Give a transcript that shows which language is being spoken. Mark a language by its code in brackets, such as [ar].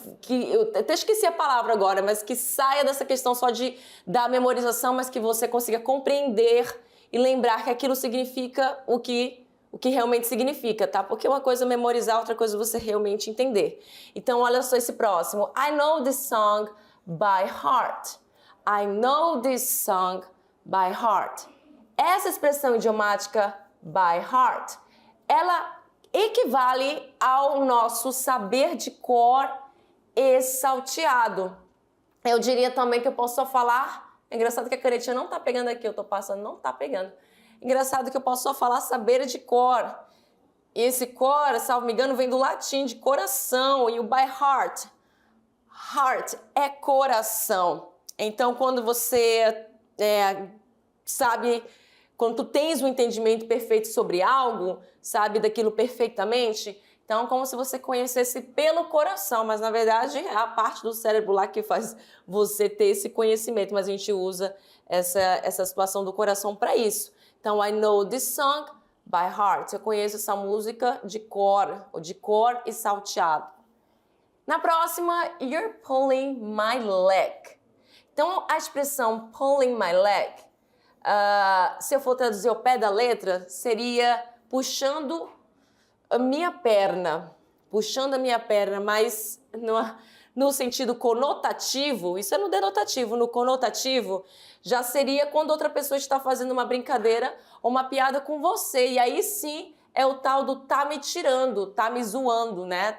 [pt] eu até esqueci a palavra agora, mas que saia dessa questão só da memorização, mas que você consiga compreender e lembrar que aquilo significa o que realmente significa, tá? Porque uma coisa é memorizar, outra coisa é você realmente entender. Então, olha só esse próximo. [en] I know this song by heart. I know this song by heart. [pt] Essa expressão idiomática [en] by heart [pt] ela equivale ao nosso saber de cor e salteado. Eu diria também que eu posso só falar... É engraçado que a canetinha não tá pegando aqui, eu tô passando, não tá pegando. Engraçado que eu posso só falar saber de cor. E esse cor, salvo me engano, vem do latim, de coração, e o [en] by heart. [pt] Heart é coração. Então, quando você sabe, quando tu tens um entendimento perfeito sobre algo, sabe daquilo perfeitamente, então, como se você conhecesse pelo coração, mas na verdade é a parte do cérebro lá que faz você ter esse conhecimento, mas a gente usa essa situação do coração para isso. Então, [en] I know this song by heart. [pt] Eu conheço essa música de cor, ou de cor e salteado. Na próxima, [en] you're pulling my leg. [pt] Então, a expressão [en] pulling my leg, [pt] se eu for traduzir ao pé da letra, seria puxando a minha perna, mas no sentido conotativo, isso é no denotativo, no conotativo, já seria quando outra pessoa está fazendo uma brincadeira ou uma piada com você, e aí sim é o tal do tá me tirando, tá me zoando, né?